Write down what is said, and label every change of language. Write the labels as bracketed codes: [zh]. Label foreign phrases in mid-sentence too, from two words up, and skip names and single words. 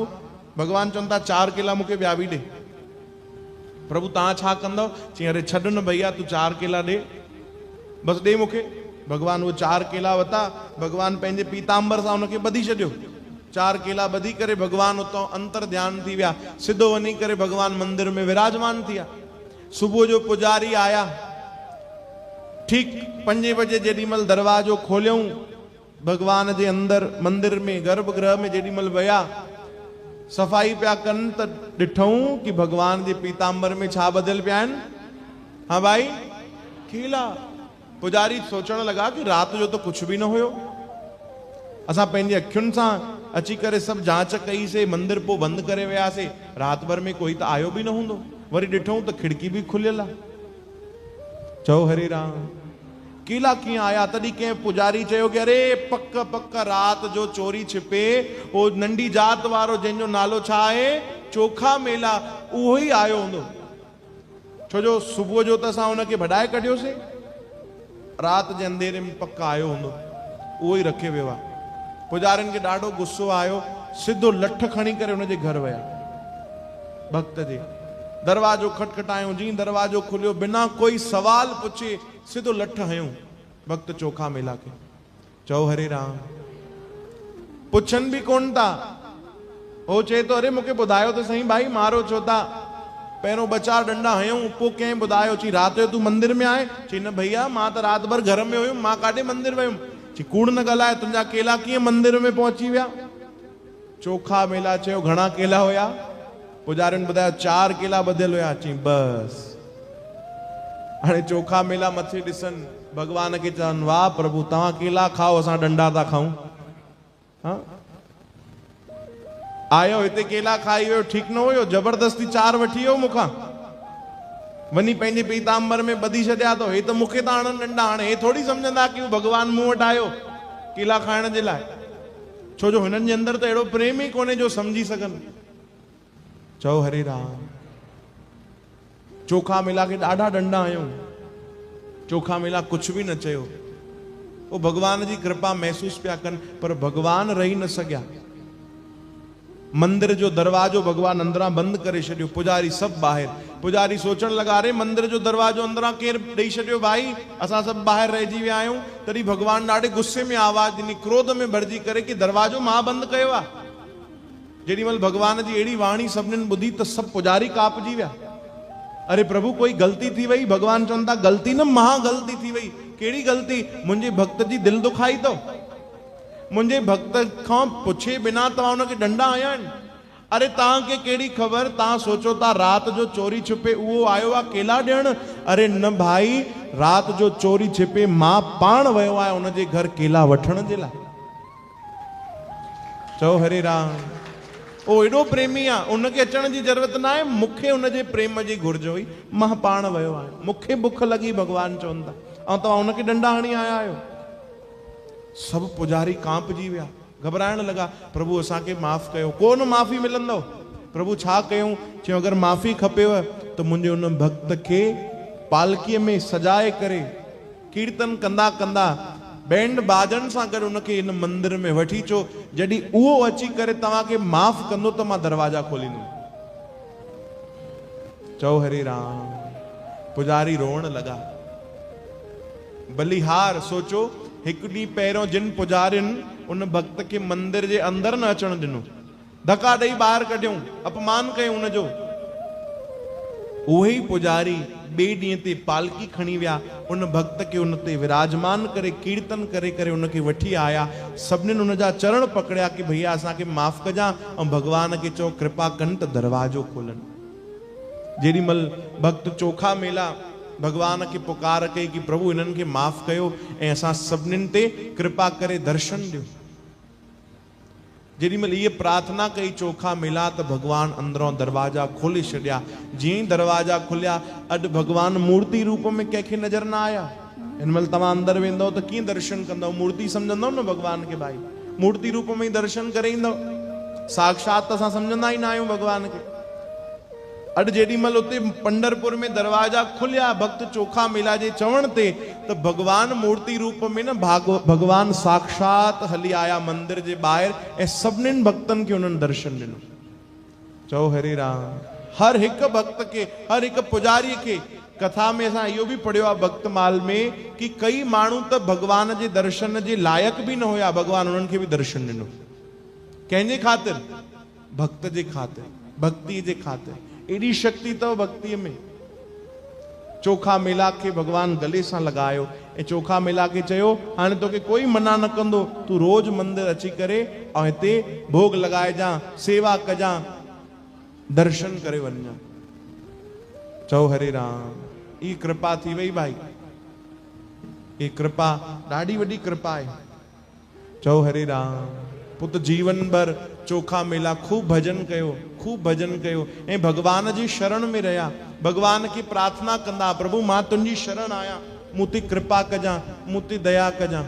[sd] भगवान चवनि था, 4 केला मूंखे ॿिया बि ॾे। प्रभु तव्हां छा कंदव? चई, अरे छॾ न भैया, तूं 4 केला ॾे, बसि ॾे मूंखे। भगवान वो 4 केला वरिता। भगवान पंहिंजे पीताम्बर सां उनखे ॿधी छॾियो। 4 केला ॿधी करे भगवान उतां अंतर ध्यान थी विया। सिधो वञी करे भगवान मंदिर में विराजमान थिया। सुबुह जो पुजारी आया। ठीक 5 बजे जेॾी महिल दरवाजो खोलियऊं, भगवान जे अंदर मंदिर में गर्भगृह में जेॾी महिल विया, सफ़ाई पिया कनि त ॾिठऊं कि भगवान जे पीताम्बर में छा ॿधियल पिया आहिनि? हाँ भाई, केला। पुजारी सोचण लॻा कि राति जो त कुझु बि न हुयो। असां पंहिंजी अखियुनि सां अची करे सभु जांच कईसीं, मंदिर पोइ बंदि करे वियासीं, राति भर में कोई त आयो बि न हूंदो। वरी ॾिठऊं त खिड़की बि खुलियल आहे। चओ हरे राम। केला कीअं आया? तॾहिं कंहिं पुजारी चयो कि अरे पक राति जो चोरी छिपे उहो नंढी जात वारो जंहिंजो नालो छा आहे? चोखा मेला, उहो ई आयो हूंदो। छो जो सुबुह जो त असां हुनखे भॼाए कढियोसीं, राति जे अंधेरे में पक आयो हूंदो, उहो ई रखे वियो आहे। पुजारियुनि खे ॾाढो गुस्सो आयो, सिधो लठ खणी करे हुनजे घर विया भक्त जे। दरवाजो खटखटायूं, जी दरवाजो खुलियो, बिना कोई सवाल पुछे सिधो लठ हयूं भक्त चोखा मेला के। चओ हरे राम। पुछन भी कोन था। ओ चे तो अरे मूंखे ॿुधायो तो सही भाई मारो छो था। पहिरों ॿ चार डंडा हयूं, पोइ कंहिं ॿुधायो चई रात जो तूं मंदिर में आए? चई न भैया मां त रात भर घर में हुयुमि, मां काॾे मंदिर वयुमि। चई कूड़ न ॻाल्हाए, तुंहिंजा केला कीअं मंदिर में पहुची विया? चोखा मेला चयो घणा केला हुया? पुजारियुनि ॿुधायो 4 केला ॿधियल हुया। चई बस। हाणे चोखा मेला मथे ॾिसनि, भगवान खे चवनि वाह प्रभु तव्हां केला खाओ, असां डंडा था खाऊं। हाँ? आयो हिते केला खाई वियो, ठीक न हुयो? जबरदस्ती 4 वठी वियो मूंखां, वञी पंहिंजे पीतांबर में ॿधी छॾिया तो। हे त मूंखे त आणनि डंडा। हाणे हे थोड़ी सम्झंदा कि भगवान मूं वटि आयो केला खाइण जे लाइ। छो जो हिननि जे अंदर त अहिड़ो प्रेम ई कोन्हे जो समझी सघनि। चओ हरे राम। चोखा मेला के ॾाढा डंडा हयूं, चोखा मेला [hi] कुछ भी [sd] न चयो। वो भगवान जी कृपा महसूस पिया कनि, पर भगवान रही न सघिया। मंदिर जो दरवाजो भगवान अंदरां बंद करे छॾियो, पुजारी सब ॿाहिरि। पुजारी सोचण लगा रे मंदिर जो दरवाजो अंदरां केर ॾेई छॾियो भाई, असां सब ॿाहिरि रहिजी विया आहियूं। तॾहिं भगवान ॾाढे गुस्से में आवाज ॾिनी, क्रोध में भरिजी करे कि दरवाजो मां बंद कयो आहे। जेॾीमहिल भगवान जी अहिड़ी वाणी सभिनीनि ॿुधी त सब पुजारी कापजी विया। अरे प्रभु कोई गलती थी वई? भगवान चवनि था गलती न, महा गलती थी वई। कहिड़ी गलती? मुंहिंजे भक्त जी दिल दुखाई तो। मुंहिंजे भक्त खां पुछे बिना तव्हां हुनखे डंडा हया आहिनि। अरे तव्हांखे कहिड़ी ख़बर? तव्हां सोचो था रात जो चोरी छुपे उहो आयो आहे केला ॾियण? अरे न भाई, रात जो चोरी छिपे मां पाण वियो आहे उनजे घर केला वठण जे लाइ। चओ हरे राम। ओ एॾो प्रेमी आहे, उनखे अचण जी ज़रूरत न आहे, मूंखे उनजे प्रेम जी घुर्ज हुई, मां पाण वियो आहियां, मूंखे बुख लॻी, भगवान चवनि था, ऐं तव्हां उनखे डंडा हणी आया आहियो। सब पुजारी कांपजी विया, घबराइण लगा। प्रभु असांखे माफ़ कयो। कोन माफ़ी मिलंदो। प्रभु छा कयूं? चयो अगरि माफ़ी खपेव त मुंहिंजे उन भक्त खे पालकीअ में सजाए करे कीर्तन कंदा कंदा बैंड बाजन सां गॾु उनखे इन मंदिर में वठी अचो। जॾहिं उहो अची करे तव्हांखे माफ़ कंदो त मां दरवाजा खोलींदुमि। चओ हरे राम। पुजारी रोअण लगा। बलिहार सोचो, हिकु ॾींहुं पहिरियों जिन पुजारियुनि उन भक्त खे मंदिर जे अंदर न अचण ॾिनो, धक्का ॾेई ॿाहिरि कढियऊं, अपमान कयूं उनजो, उहे ई पुजारी ॿिए ॾींहं ते पालकी खणी विया, उन भक्त खे उन ते विराजमान करे कीर्तन करे करे उनखे वठी आया। सभिनीनि उनजा चरण पकड़िया कि भैया असांखे माफ़ कजां, ऐं भगवान खे चओ कृपा कनि त दरवाजो खोलनि। जेॾीमहिल भक्त चोखा मेला भगवान के पुकार कई कि प्रभु इन्हनि खे माफ़ कयो ऐं असां सभिनीनि ते कृपा करे दर्शन ॾियो। जेॾीमहिल इहे प्रार्थना कई चोखा मेला त भगवान अंदरों दरवाजा खोले छॾिया। जीअं ई दरवाजा खुलिया, अॼु भगवान मूर्ति रूप में कंहिंखे नज़र न आया। हिन महिल तव्हां अंदर वेंदव त कीअं दर्शन कंदव? मूर्ति सम्झंदव न भगवान के भाई, मूर्ति रूप में ही दर्शन करे ईंदव। साक्षात असां सम्झंदा ई न आहियूं भगवान के। अॼु जेॾीमहिल उते पंडरपुर में दरवाजा खुलिया भक्त चोखा मेला जे चवण ते, त भगवान मूर्ति रूप में न भगवान साक्षात हली आया मंदिर जे ॿाहिरि ऐं सभिनीनि भक्तनि खे उन्हनि दर्शन ॾिनो। चओ हरे राम। हर हिकु भक्त खे, हर हिकु पुजारीअ खे, कथा में असां इहो बि पढ़ियो आहे भक्तमाल में कि कई माण्हू त भगवान जे दर्शन जे लाइक़ बि न हुया, भगवान उन्हनि खे बि दर्शन ॾिनो। कंहिंजे ख़ातिर? भक्त जे ख़ातिर, भक्ति जे ख़ातिर। एडी शक्ति तो भक्ति में। चोखा मेला के भगवान गले सां लगायो ऐं चोखा मेला के चयो हाणे तोखे कोई मना न कंदो, तू रोज मंदिर अची करे ऐं हिते भोग लगाए जा, सेवा कजा, दर्शन करे वञा। चओ हरे राम। ई कृपा थी वई भाई, ये कृपा ॾाढी वॾी कृपा है। चओ हरे राम। पुत जीवन भर चोखा मेला खूब भजन कयो, खूब भजन कयो ऐं भगवान जी शरण में रहिया। भगवान की प्रार्थना कंदा, प्रभु मां तुंहिंजी शरण आया, मूं ते कृपा कजां, मूं ते दया कजां।